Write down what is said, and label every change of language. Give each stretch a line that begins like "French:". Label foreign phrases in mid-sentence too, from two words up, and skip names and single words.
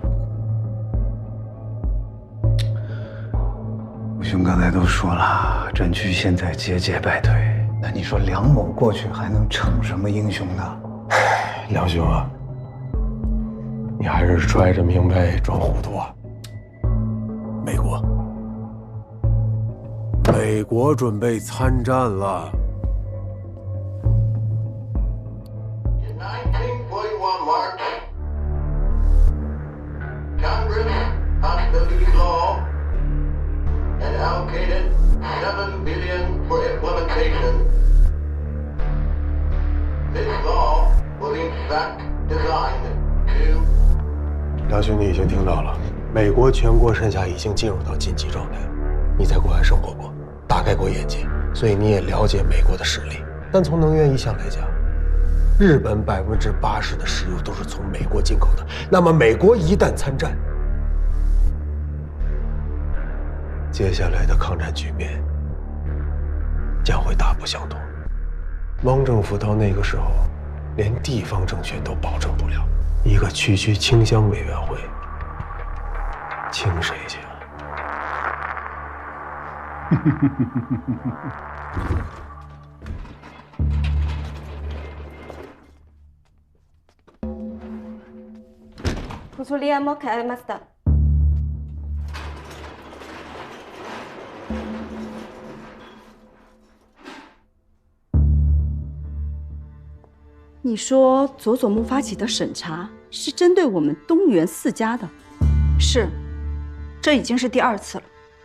Chinese: 吴兄刚才都说了，战区现在节节败退，那你说梁某过去还能逞什么英雄呢？梁兄啊，你还是揣着明白装糊涂啊！美国准备参战了。
English: In 1941 March, Congress passed the peace law and allocated $7 billion for implementation. This law was in fact designed to.
Chinese: 梁兄，你已经听到了，美国全国上下已经进入到紧急状态。你在国外生活过，大概过眼界，所以你也了解美国的实力。但从能源一项来讲，日本80%的石油都是从美国进口的。那么美国一旦参战，接下来的抗战局面将会大不相同。汪政府到那个时候，连地方政权都保证不了，一个区区清乡委员会，清谁去啊？
Japanese: こちらも変えました。
Chinese: 你说佐佐木发起的审查是针对我们东原4家的？是，这已经是第2次了。